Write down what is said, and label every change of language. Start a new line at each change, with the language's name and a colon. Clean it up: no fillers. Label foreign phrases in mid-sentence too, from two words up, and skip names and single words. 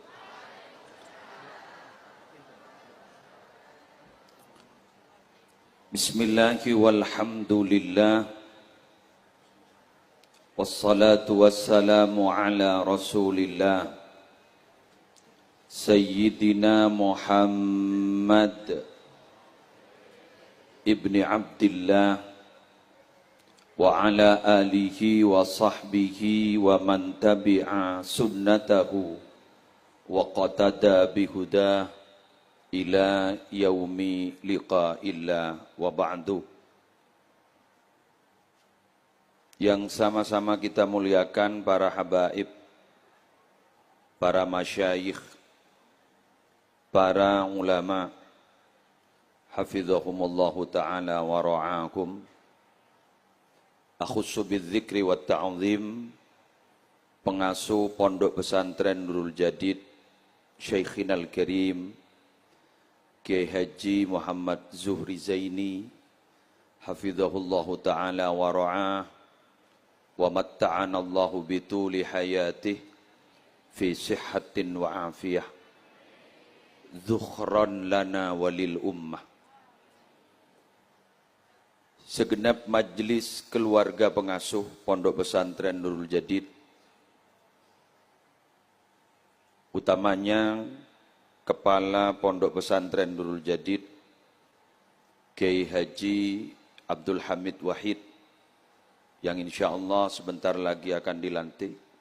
Arabic: بسم الله والحمد لله، والصلاة والسلام على رسول الله سيدنا محمد ابن عبد الله وعلى آله وصحبه ومن تبع سنته واقتدى بهداه إلى يوم لقاء الله وبعد.
Indonesian: Yang sama-sama kita muliakan para habaib, para masyayikh, para ulama,
Arabic: حفظهم الله تعالى ورعاكم. أخص بالذكر والتعظيم,
Indonesian: pengasuh Pondok Pesantren Nurul Jadid Syekhinal Karim Kiai Haji Muhammad Zuhri Zaini,
Arabic: حفظه الله تعالى ورعاه، ومتعنا الله بطول حياته في صحة وعافية، ذخرا لنا وللأمة.
Indonesian: Segenap majelis keluarga pengasuh Pondok Pesantren Nurul Jadid, utamanya Kepala Pondok Pesantren Nurul Jadid Kiai Haji Abdul Hamid Wahid, yang
Arabic: إن شاء الله
Indonesian: sebentar lagi akan dilantik.